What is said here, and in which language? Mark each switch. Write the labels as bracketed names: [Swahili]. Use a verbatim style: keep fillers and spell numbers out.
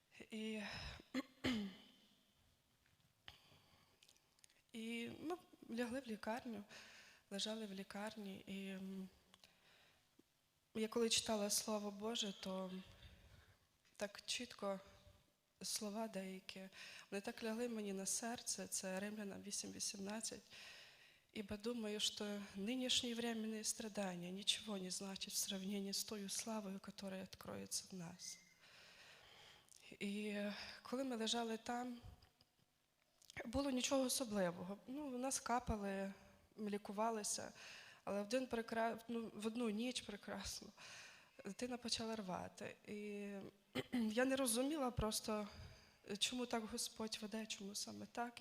[Ukrainian] І, і ми лягли в лікарню, лежали в лікарні. І я коли читала Слово Боже, то так чітко слова деякі, вони так лягли мені на серце, це Римлянам вісім вісімнадцять. [Russian] Ибо думаю, что нынешние временные страдания ничего не значат в сравнении с той славою, которая откроется в нас. [Ukrainian] І коли ми лежали там, було нічого особливого. Ну, нас капали, лікувалися, але в, день прекра... ну, в одну ніч прекрасно дитина почала рвати. І я не розуміла просто, чому так Господь веде, чому саме так.